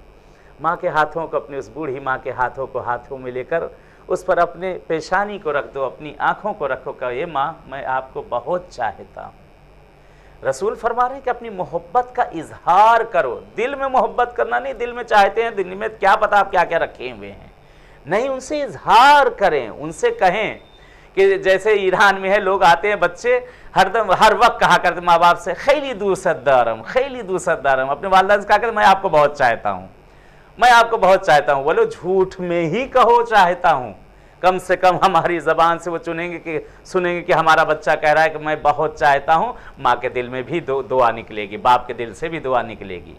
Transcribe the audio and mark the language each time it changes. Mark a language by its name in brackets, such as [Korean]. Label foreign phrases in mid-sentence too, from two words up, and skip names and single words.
[Urdu] ماں کے ہاتھوں کو، اپنی اس بوڑھی ماں کے ہاتھوں کو ہاتھوں میں لے کر اس پر اپنے پیشانی کو رکھ دو، اپنی آنکھوں کو رکھو، کہو یہ ماں میں آپ کو بہت چاہتا ہوں. رسول فرما رہے ہیں کہ اپنی محبت کا اظہار کرو، دل میں محبت کرنا نہیں، دل میں چاہتے ہیں، دل میں کیا پتہ آپ کیا کیا رکھے ہوئے ہیں، نہیں، ان سے اظہار کریں، ان سے کہیں کہ جیسے ایران میں ہے، لوگ آتے ہیں بچے ہر وقت کہا کرتے ماں باپ سے [Persian] خیلی دوست دارم، خیلی دوست دارم، [Urdu] اپنے والدہ سے کہا کرتے میں آپ کو بہت چاہتا ہوں، میں آپ کو بہت چاہتا ہوں۔ بولو جھوٹ میں ہی کہو چاہتا ہوں، کم سے کم ہماری زبان سے وہ سنیں گے کہ ہمارا بچہ کہہ رہا ہے کہ میں بہت چاہتا ہوں، ماں کے دل میں بھی دعا نکلے گی، باپ کے دل سے بھی دعا نکلے گی۔